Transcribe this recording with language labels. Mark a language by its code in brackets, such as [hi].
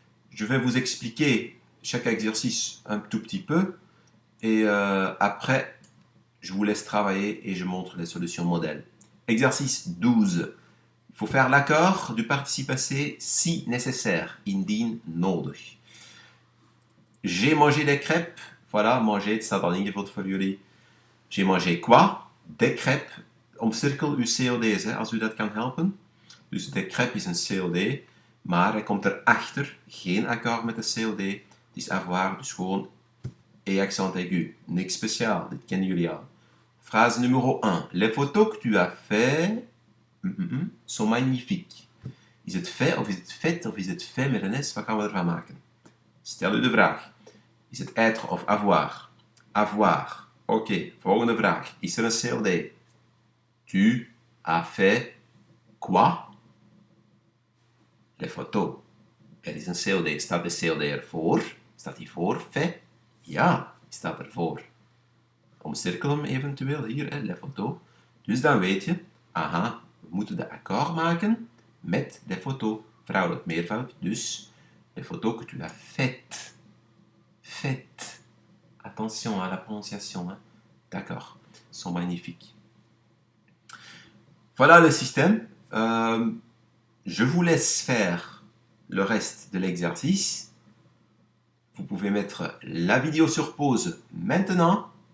[fr] Je vais vous expliquer chaque exercice un tout petit peu. Et après, je vous laisse travailler et je montre les solutions modèles. Exercice 12. Il faut faire l'accord du participe passé si nécessaire, [nl] indien nodig. [fr] J'ai mangé des crêpes. Voilà, manger, [nl] het staat al ingevuld voor jullie. [fr] J'ai mangé quoi? Des crêpes. [nl] Omcirkel uw COD's, hè, als u dat kan helpen. Dus des crêpes is een COD, maar hij komt erachter. Geen akkoord met de COD. Het is avoir, dus gewoon et accent aigu. Niks speciaal, dit kennen jullie al. [fr] Phrase numéro 1. Les photos que tu as fait sont magnifiques. [nl] Is het fait of is het fait of is het fait met een S? Wat gaan we ervan maken? Stel u de vraag. Is het être of avoir? Avoir. Oké, volgende vraag. Is er een COD? [fr] Tu as fait quoi? Les photos. [nl] Er is een COD. Staat de COD ervoor? Staat die voor? Fait? Ja, die staat ervoor. Omcirkel hem eventueel hier, hè, les photos. Dus dan weet je, aha, we moeten de akkoord maken met les photos. Vrouwelijk meervoud, dus [fr] les photos que tu as faites. Faites. Attention à la prononciation, hein. D'accord, sont magnifiques. Voilà le système. Je vous laisse faire le reste de l'exercice. Vous pouvez mettre la vidéo sur pause maintenant.